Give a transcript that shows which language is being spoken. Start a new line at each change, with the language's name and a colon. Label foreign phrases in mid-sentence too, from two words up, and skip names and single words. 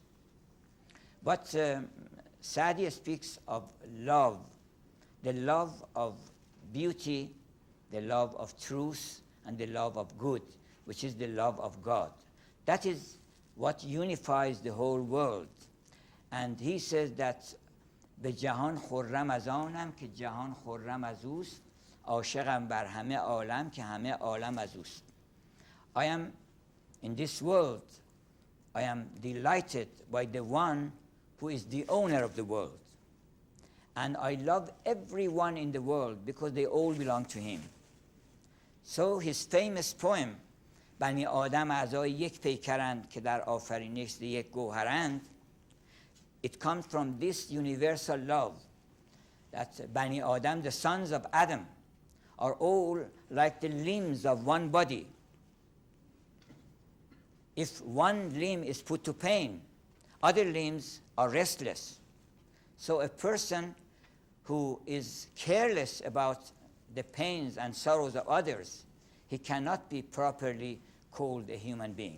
English: But Saadi speaks of love, the love of beauty, the love of truth, and the love of good, which is the love of God. That is what unifies the whole world. And he says that
Persian: به جهان خرم از آنم که جهان خرم از اوست، عاشقم بر همه عالم که همه عالم از اوست.
English: I am in this world, I am delighted by the one who is the owner of the world. And I love everyone in the world because they all belong to him. So his famous poem,
Persian: بنی آدم اعضای یک پیکرند که در آفرینش یک گوهرند,
English: it comes from this universal love, that
Persian: بنی آدم,
English: the sons of Adam, are all like the limbs of one body. If one limb is put to pain, other limbs are restless. So a person who is careless about the pains and sorrows of others, he cannot be properly called a human being.